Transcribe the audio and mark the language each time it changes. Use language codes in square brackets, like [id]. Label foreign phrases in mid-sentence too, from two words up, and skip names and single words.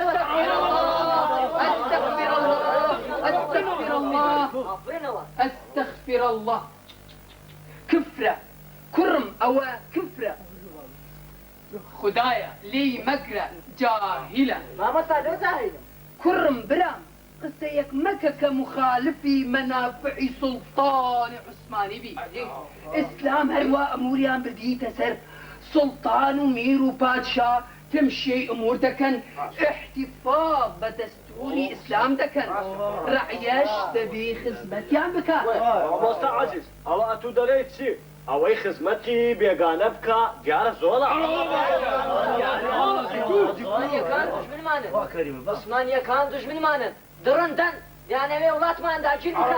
[ar] ئەستەغفر الله [ckb] کفرە کوڕم ئەوە کفرە خدایە لێی مەگرە جاهیلە مامەستا لێ جاهیلە کوڕم برام قسەیەک مەکە کە مخالفی مەنافعی سوڵتانی عوسمانی بی ئیسلام هەروە ئەموریان بردیتە سەر سلطان و میر و پادشا [ku] تمشي امور دكن احتفاظ بدستوري اسلام دكن رعيش تبي خدمتيان بك [ckb] مامۆستا عەزیز ئەوە ئەتوو دەڵێیت چی ئەوەی خزمەتی بێگانە بکە دیارە زۆڵە عوسمانیەکان دژمنمانن دڕندەن دەیانەوێ وڵاتمان داگیر